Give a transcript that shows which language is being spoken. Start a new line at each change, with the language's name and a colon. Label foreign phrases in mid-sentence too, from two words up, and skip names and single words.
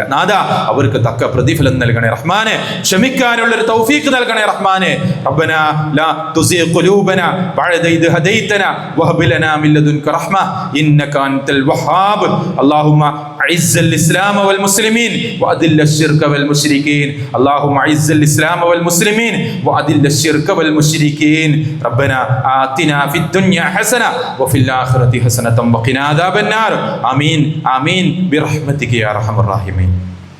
Malayalam: നാഥ, അവർക്ക് തക്ക പ്രതിഫലം നൽകണേ റഹ്മാനെ. ക്ഷമിക്കാനുള്ളൊരു തൗഫീഖ് നൽകണേ റഹ്മാനെ.
Arabic: ربنا لا تزغ قلوبنا بعد إذ هديتنا وهب لنا من لدنك رحمة إنك أنت الوهاب. اللهم أعز الإسلام والمسلمين وأذل الشرك والمشركين. اللهم اعز الاسلام والمسلمين واذل الشرك والمشركين. ربنا آتنا في الدنيا حسنه وفي الاخره حسنه وقنا عذاب النار. امين امين برحمتك يا ارحم الراحمين.